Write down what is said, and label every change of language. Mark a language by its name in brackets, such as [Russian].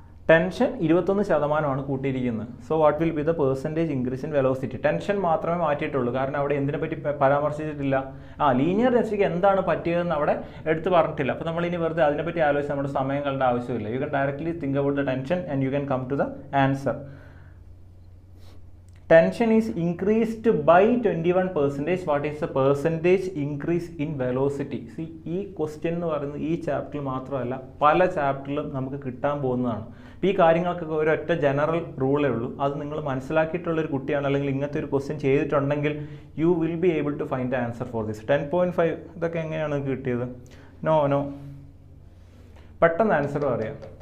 [English] tension 21% [Malayalam] കൂട്ടിയിരിക്കുന്നത്. [English] So what will be the percentage increase in velocity? [Malayalam] Tension മാത്രമേ മാറ്റിയിട്ടുള്ളൂ, കാരണം അവിടെ എന്തിനെ പറ്റി പരാമർശിച്ചിട്ടില്ല. ലീനിയർ ഡെൻസിറ്റിക്ക് എന്താണ് പറ്റിയതെന്ന് അവിടെ എടുത്ത് പറഞ്ഞിട്ടില്ല. അപ്പോൾ നമ്മൾ ഇനി വെറുതെ അതിനെപ്പറ്റി ആലോചിച്ച് നമ്മുടെ സമയം കളേണ്ട ആവശ്യമില്ല. [English] You can directly think about the tension and you can come to the answer. Tension is increased by 21%. What is the percentage increase in velocity? [Malayalam] See, ഈ ക്വസ്റ്റ്യൻ എന്ന് പറയുന്നത് ഈ ചാപ്റ്ററിൽ മാത്രമല്ല, പല ചാപ്റ്ററിലും നമുക്ക് കിട്ടാൻ പോകുന്നതാണ്. അപ്പോൾ ഈ കാര്യങ്ങൾക്കൊക്കെ ഒരൊറ്റ ജനറൽ റൂളേ ഉള്ളൂ. അത് നിങ്ങൾ മനസ്സിലാക്കിയിട്ടുള്ളൊരു കുട്ടിയാണ്, അല്ലെങ്കിൽ ഇങ്ങനത്തെ ഒരു ക്വസ്റ്റ്യൻ ചെയ്തിട്ടുണ്ടെങ്കിൽ [English] You will be able to find the answer for this. [Malayalam] 10.5 ഇതൊക്കെ എങ്ങനെയാണ് കിട്ടിയത്? നോ പെട്ടെന്ന് ആൻസർ പറയാം.